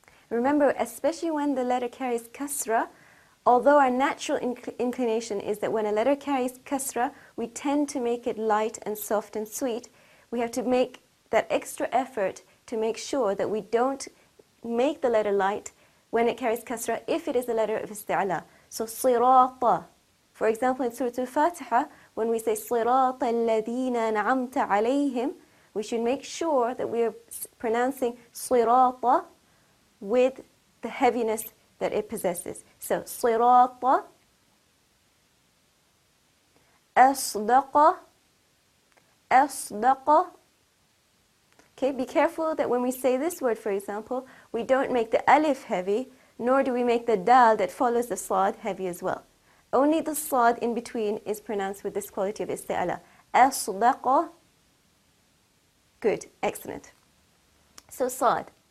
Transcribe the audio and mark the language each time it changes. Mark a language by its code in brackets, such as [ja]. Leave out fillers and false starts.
[en] Remember, especially when the letter carries kasra, although our natural inclination is that when a letter carries kasra, we tend to make it light and soft and sweet, we have to make that extra effort to make sure that we don't make the letter light when it carries kasra if it is a letter of isti'la. So, sirata. For example, in Surah Al-Fatiha, when we say [ar] صِرَاطَ الَّذِينَ أَنْعَمْتَ عَلَيْهِمْ, [en] we should make sure that we are pronouncing صِرَاطَ with the heaviness that it possesses. [ar] So, صِرَاطَ, أَصْدَقَ, أَصْدَقَ. [en] Okay, be careful that when we say this word, for example, we don't make the alif heavy, nor do we make the dal that follows the sad heavy as well. Only the sad in between is pronounced with this quality of isti'ala. Asdaqa. Good, excellent. So sad.